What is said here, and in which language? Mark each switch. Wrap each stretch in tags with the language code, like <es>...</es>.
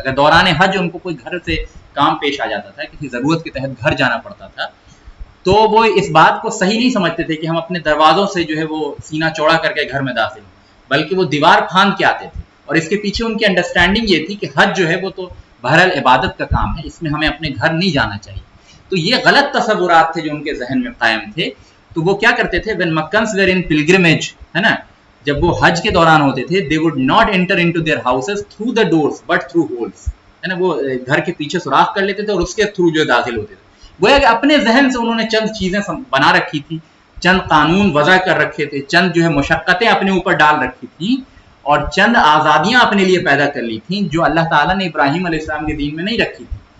<ur>اگر دوران حج ان کو کوئی گھر سے کام پیش آ جاتا تھا، کسی ضرورت کے تحت گھر جانا پڑتا تھا، تو وہ اس بات کو صحیح نہیں سمجھتے تھے کہ ہم اپنے دروازوں سے جو ہے وہ سینہ چوڑا کر کے گھر میں داخل ہوں، بلکہ وہ دیوار پھاند کے آتے تھے. اور اس کے پیچھے ان کی انڈرسٹینڈنگ یہ تھی کہ حج جو ہے وہ تو بہرحال عبادت کا کام ہے، اس میں ہمیں اپنے گھر نہیں جانا چاہیے. تو یہ غلط تصورات تھے جو ان کے ذہن میں قائم تھے. تو وہ کیا کرتے تھے،</ur> <en>when Meccans were in pilgrimage،</en> <ur>ہے نا، جب وہ حج کے دوران ہوتے تھے،</ur> <en>they would not enter into their houses through the doors but through holes،</en> <ur>ہے نا. وہ گھر کے پیچھے سوراخ کر لیتے تھے اور اس کے تھرو جو داخل ہوتے تھے. گویا کہ اپنے ذہن سے انہوں نے چند چیزیں بنا رکھی تھی، چند قانون وضع کر رکھے تھے، چند جو ہے مشقتیں اپنے اوپر ڈال رکھی تھیں، اور چند آزادیاں اپنے لیے پیدا کر لی تھیں جو اللہ تعالیٰ نے ابراہیم علیہ السلام کے دین میں نہیں رکھی تھی.</ur>